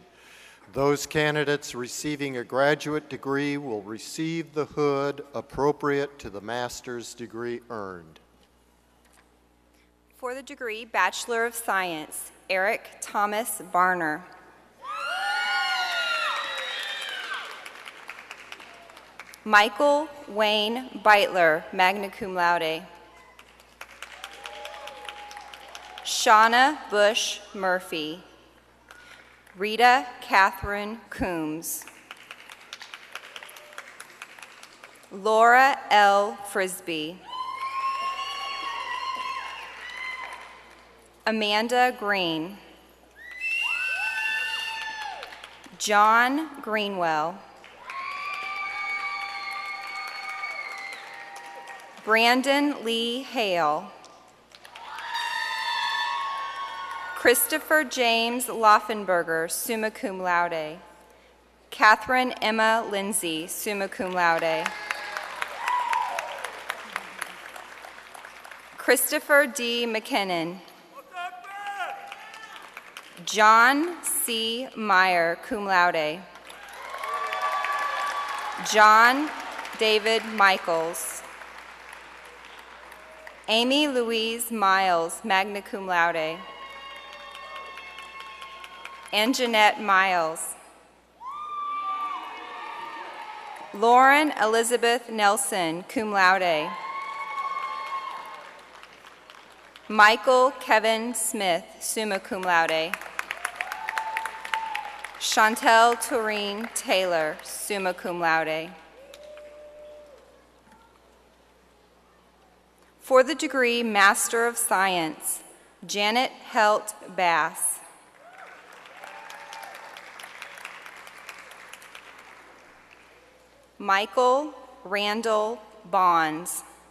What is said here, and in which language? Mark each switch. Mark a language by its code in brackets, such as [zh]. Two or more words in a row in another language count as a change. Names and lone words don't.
[en] Those candidates receiving a graduate degree will receive the hood appropriate to the master's degree earned. For the degree Bachelor of Science, Eric Thomas Barner. Michael Wayne Beitler, [la] magna cum laude. [en] Shauna Bush Murphy. Rita Catherine Coombs. Laura L. Frisbee. Amanda Green. John Greenwell. Brandon Lee Hale. Christopher James Laufenberger, [la] summa cum laude. [en] Catherine Emma Lindsay, [la] summa cum laude. [en] Christopher D. McKinnon. John C. Meyer, [la] cum laude. [en] John David Michaels. Amy Louise Miles, [la] magna cum laude. [en] And Jeanette Miles. Lauren Elizabeth Nelson, [la] cum laude. [en] Michael Kevin Smith, [la] summa cum laude. [en] Chantel Tureen Taylor, [la] summa cum laude. [en] For the degree Master of Science, Janet Helt Bass. Michael Randall Bonds.